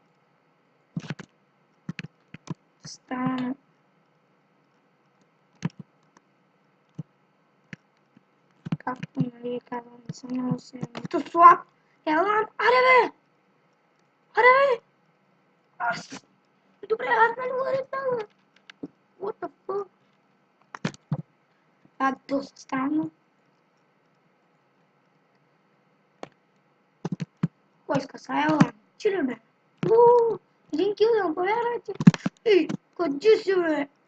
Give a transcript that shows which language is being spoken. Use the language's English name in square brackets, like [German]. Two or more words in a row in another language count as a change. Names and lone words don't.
[Bulgarian] Странно. Както нали казвам, не съм много силен. Нито слаб. Елан, аре бе! Аз... Добре, аз нали го решава. [English] What the fuck? [Bulgarian] Това е доста странно. Кой скъса Елан? Чили бе? Един кил да повярвайте. Ей, къде си бе?